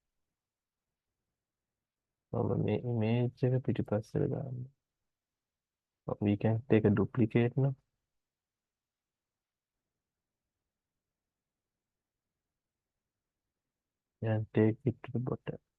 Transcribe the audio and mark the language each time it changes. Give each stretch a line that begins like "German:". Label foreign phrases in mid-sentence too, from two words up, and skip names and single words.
Sinhala: මම මේ image එක පිටිපස්සට දාන්න.
English: We can take a duplicate now and take it to the bottom.